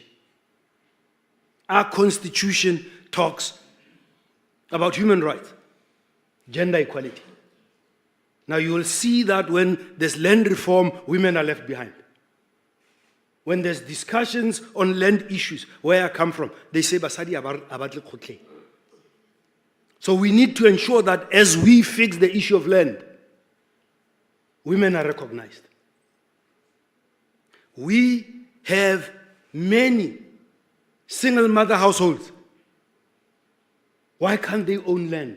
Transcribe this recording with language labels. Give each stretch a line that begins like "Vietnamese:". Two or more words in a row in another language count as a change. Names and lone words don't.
English: Our constitution talks about human rights, gender equality. Now you will see that when there's land reform, women are left behind. When there's discussions on land issues, where I come from, they say,
Southern Sotho: Basadi abatle khotle.
English: So we need to ensure that as we fix the issue of land, women are recognized. We have many single mother households. Why can't they own land?